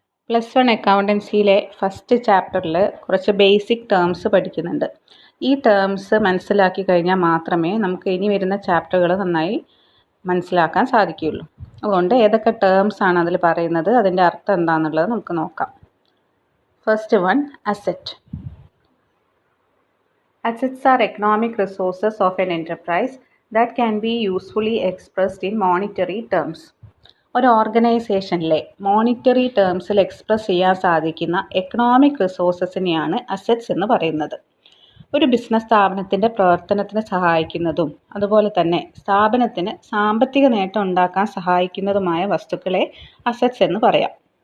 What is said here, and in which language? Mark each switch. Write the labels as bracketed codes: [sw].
[ml] +1 അക്കൗണ്ടൻസിയിലെ first ചാപ്റ്ററിൽ കുറച്ച് basic terms പഠിക്കുന്നുണ്ട്. ഈ ടേംസ് മനസ്സിലാക്കി കഴിഞ്ഞാൽ മാത്രമേ നമുക്ക് ഇനി വരുന്ന ചാപ്റ്ററുകൾ നന്നായി മനസ്സിലാക്കാൻ സാധിക്കുകയുള്ളൂ. അതുകൊണ്ട് ഏതൊക്കെ ടേംസ് ആണ് അതിൽ പറയുന്നത്, അതിൻ്റെ അർത്ഥം എന്താണെന്നുള്ളത് നമുക്ക് നോക്കാം. First one, asset. [en] Assets are economic resources of an enterprise that can be usefully expressed in monetary terms. [ml] ഒരു ഓർഗനൈസേഷനിലെ മോണിറ്ററി ടേംസിൽ എക്സ്പ്രസ് ചെയ്യാൻ സാധിക്കുന്ന എക്കണോമിക് റിസോഴ്സസിനെയാണ് അസറ്റ്സ് എന്ന് പറയുന്നത്. ഒരു ബിസിനസ് സ്ഥാപനത്തിൻ്റെ പ്രവർത്തനത്തിന് സഹായിക്കുന്നതും അതുപോലെ തന്നെ സ്ഥാപനത്തിന് സാമ്പത്തിക നേട്ടം ഉണ്ടാക്കാൻ സഹായിക്കുന്നതുമായ വസ്തുക്കളെ അസറ്റ്സ് എന്ന് പറയാം.